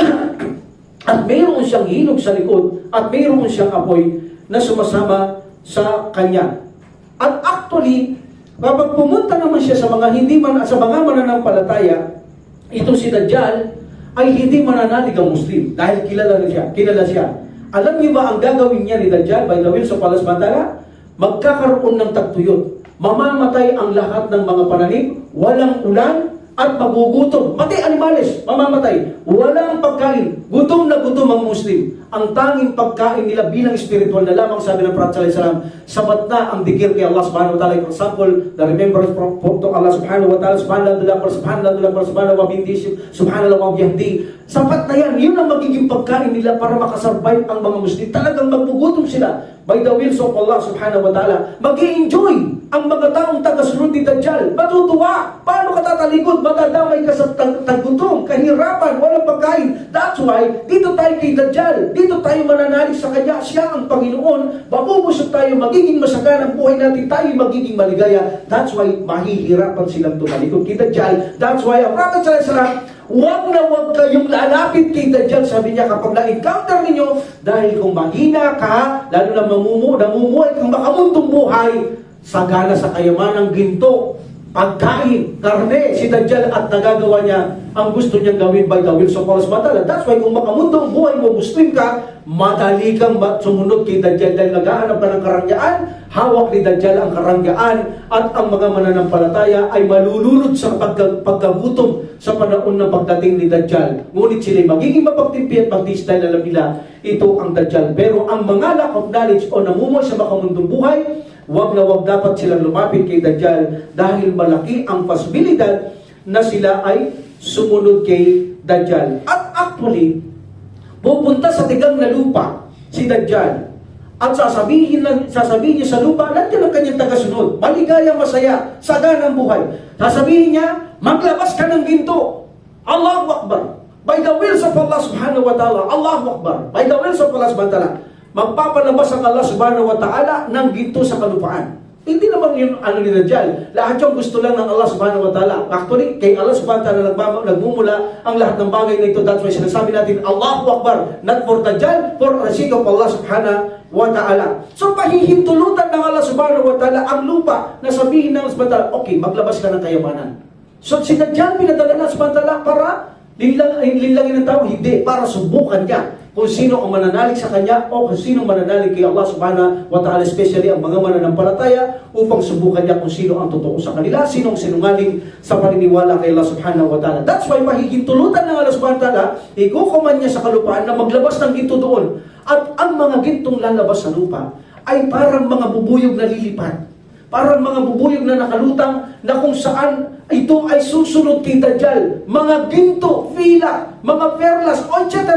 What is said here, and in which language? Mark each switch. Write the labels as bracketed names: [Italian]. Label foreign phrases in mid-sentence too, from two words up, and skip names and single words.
[Filipino] At mayroon siyang hinog sa likod at mayroon siyang apoy na sumasama sa kanya. At actually, kapag pumunta naman siya sa mga mananampalataya, ito si Dajjal ay hindi mananalig ang Muslim dahil kilala siya. Alam niyo ba ang gagawin niya ni Dajjal [English] by the will of [Filipino] Allah [Arabic] سبحانه وتعالى? [Filipino] Magkakaroon ng tagtuyot. Mamamatay ang lahat ng mga pananim, walang ulan, at magugutom. Pati animales, mamamatay. Walang pagkain. Gutom na gutom ang Muslim. Ang tanging pagkain nila bilang spiritual na lamang, sabi ng Prophet [Arabic] صلى الله عليه وسلم, [Filipino] sabat na ang dikir kay Allah [Arabic] سبحانه وتعالى. [English] For example, the remembrance to [Arabic] Allah سبحانه وتعالى سبحان الله وبحمده سبحان الله وبحمده. [Filipino] Sapat na yan. Yun ang magiging pagkain nila para makasurvive ang mga Muslim. Talagang magugutom sila [English] by the will of [Filipino] Allah [Arabic] سبحانه وتعالى. [Filipino] Mag-i-enjoy ang mga taong tagasunod ni Dajjal. Matutuwa. Paano ka tatalikod, madadamay ka sa tagutom, kahirapan, walang pagkain. [English] That's why, [Filipino] dito tayo kay Dajjal. Dito tayo mananalig sa Kanya. Siya ang Panginoon. Mabubusog tayo, magiging masagana ang buhay natin, tayo magiging maligaya. [English] That's why, [Filipino] mahihirapan silang tumalikod kay Dajjal. [English] That's why, [Filipino] ang Prophet [Arabic] صلى الله عليه وسلم, [Filipino] huwag na huwag kayong lalapit kay Dajjal, sabi niya, kapag na-encounter ninyo, dahil kung mahina ka, lalo na namumuhay kang makamundong buhay, sagana sa kayamanang ginto, pagkain, karne, si Dajjal at nagagawa niya ang gusto niyang gawin [English] by the will of [Filipino] Allah [Arabic] سبحانه وتعالى. [English] That's why [Filipino] kung makamundong buhay mo, Muslim ka, madali kang sumunod kay Dajjal dahil naghahanap ka ng karangyaan, hawak ni Dajjal ang karangyaan at ang mga mananampalataya ay malulunod sa pagkagutom sa panahon ng pagdating ni Dajjal. Ngunit sila'y magiging mapagtimpi at magtis dahil alam nila ito ang Dajjal. Pero ang mga [English] lack of knowledge [Filipino] o namumuhay sa makamundong buhay, wag na wag dapat silang lumapit kay Dajjal dahil malaki ang posibilidad na sila ay sumunod kay Dajjal. At actually, pupunta sa tigang na lupa si Dajjal at sasabihin niya sa lupa, nandiyan ang kanyang tagasunod, maligaya, masaya, sagana ang buhay. Sasabihin niya, maglabas ka ng ginto. [Arabic] الله أكبر. [English] By the wills of Allah [Arabic] سبحانه وتعالى الله أكبر. [English] By the wills of [Filipino] Allah [Arabic] سبحانه وتعالى, [Filipino] magpapalabas ang Allah [Arabic] سبحانه وتعالى [Filipino] ng ginto sa kalupaan. Hindi naman yun ni Dajjal. Lahat yung gusto lang ng Allah [Arabic] سبحانه وتعالى. [Filipino] Actually, kay Allah [Arabic] سبحانه وتعالى [Filipino] nagmumula ang lahat ng bagay na ito. [English] That's why [Filipino] sinasabi natin, [Arabic] الله أكبر. [English] Not for Dajjal, for the sake of Allah [Arabic] سبحانه وتعالى. [Filipino] So, pahihintulutan ng Allah [Arabic] سبحانه وتعالى [Filipino] ang lupa na sabihin ng Allah [Arabic] سبحانه وتعالى, [Filipino] okay, maglabas ka ng kayamanan. So, si Dajjal pinadala ng Allah [Arabic] سبحانه وتعالى [Filipino] para linlangin ng tao, hindi, para subukan niya kung sino ang mananalig sa kanya o kung sino mananalig kay Allah [Arabic] سبحانه وتعالى, [Filipino] especially ang mga mananampalataya, upang subukan niya kung sino ang totoo sa kanila, sino ang sinungaling sa paniniwala kay Allah [Arabic] سبحانه وتعالى. [English] That's why [Filipino] pahihintulutan ng Allah [Arabic] سبحانه وتعالى, [Filipino] ikukuman niya sa kalupaan na maglabas ng ginto doon. At ang mga gintong lalabas sa lupa ay parang mga bubuyog na lilipad. Parang mga bubuyog na nakalutang na kung saan ito ay susunod kay Dajjal. Mga ginto, fila, mga perlas, etc.